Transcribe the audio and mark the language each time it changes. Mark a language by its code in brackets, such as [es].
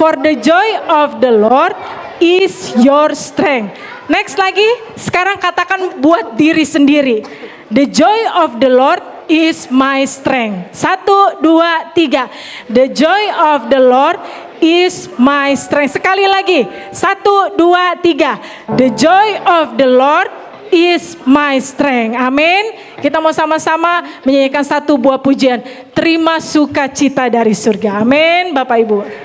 [en] For the joy of the Lord is your strength. [id] Next lagi, sekarang katakan buat diri sendiri. [en] The joy of the Lord is my strength. 1, 2, 3. The joy of the Lord is my strength. [id] Sekali lagi. [en] 1, 2, 3. The joy of the Lord is my strength. [id] Amin. Kita mau sama-sama menyanyikan satu buah pujian. Terima sukacita dari surga. Amin Bapak Ibu.